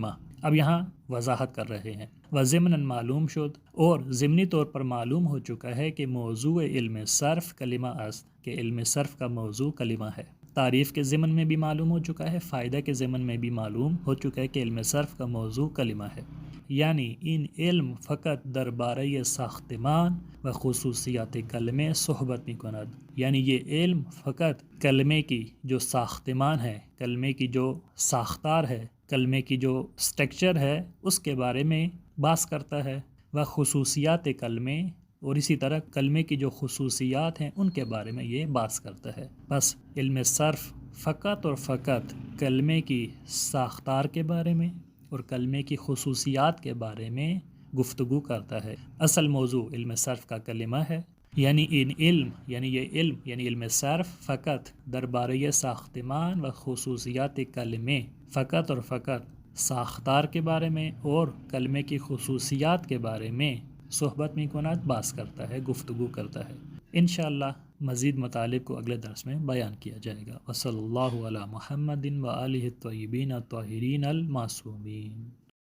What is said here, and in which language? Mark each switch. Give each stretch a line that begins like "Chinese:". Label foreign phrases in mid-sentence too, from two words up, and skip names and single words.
Urdu: اب یہاں وضاحت کر رہے ہیں۔
Persian: وضمناً معلوم شد،
Urdu: اور ضمنی طور پر معلوم ہو چکا ہے کہ
Persian: موضوع علم صرف کلمہ است،
Urdu: کہ علم صرف کا موضوع کلمہ ہے۔ تعریف کے ضمن میں بھی معلوم ہو چکا ہے، فائدہ کے ضمن میں بھی معلوم ہو چکا ہے کہ علم صرف کا موضوع کلمہ ہے۔ یعنی
Persian: ان علم فقط دربارہ ساختمان و خصوصیات کلمے صحبت می کند،
Urdu: یعنی یہ علم فقط کلمے کی جو ساختمان ہے، کلمے کی جو ساختار ہے، کلمے کی جو سٹرکچر ہے، اس کے بارے میں بحث کرتا ہے،
Persian: و خصوصیات کلمے،
Urdu: اور اسی طرح کلمے کی جو خصوصیات ہیں ان کے بارے میں یہ بحث کرتا ہے۔ بس علم صرف فقط اور فقط کلمے کی ساختار کے بارے میں اور کلمے کی خصوصیات کے بارے میں گفتگو کرتا ہے۔ اصل موضوع علم صرف کا کلمہ ہے، یعنی یہ علم صرف
Persian: فقط دربارہ ساختمان و خصوصیات کلمے،
Urdu: فقط اور فقط ساختار کے بارے میں اور کلمے کی خصوصیات کے بارے میں
Persian: صحبت می کند،
Urdu: بحث کرتا ہے، گفتگو کرتا ہے۔ انشاءاللہ مزید مطالب کو اگلے درس میں بیان کیا جائے گا۔
Arabic: وصلی اللہ علی محمد و آلہ الطیبین الطاہرین المعصومین۔